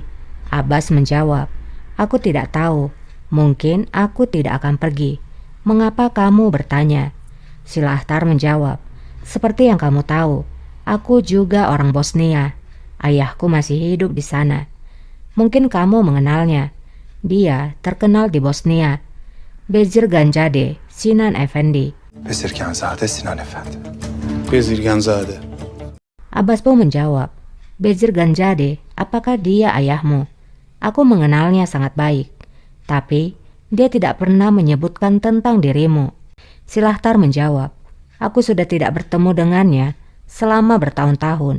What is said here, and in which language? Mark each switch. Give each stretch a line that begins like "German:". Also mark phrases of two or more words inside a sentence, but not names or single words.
Indonesian: Abbas menjawab, "Aku tidak tahu. Mungkin aku tidak akan pergi. Mengapa kamu bertanya?" Silahtar menjawab, "Seperti yang kamu tahu, aku juga orang Bosnia. Ayahku masih hidup di sana. Mungkin kamu mengenalnya. Dia terkenal di Bosnia. Bezir Ganjade, Sinan Efendi." Bezirganzade Sinan Efendi. Bezirganzade. Abbas pun menjawab, "Bezir Ganjade, apakah dia ayahmu? Aku mengenalnya sangat baik. Tapi dia tidak pernah menyebutkan tentang dirimu." Silahtar menjawab, "Aku sudah tidak bertemu dengannya selama bertahun-tahun.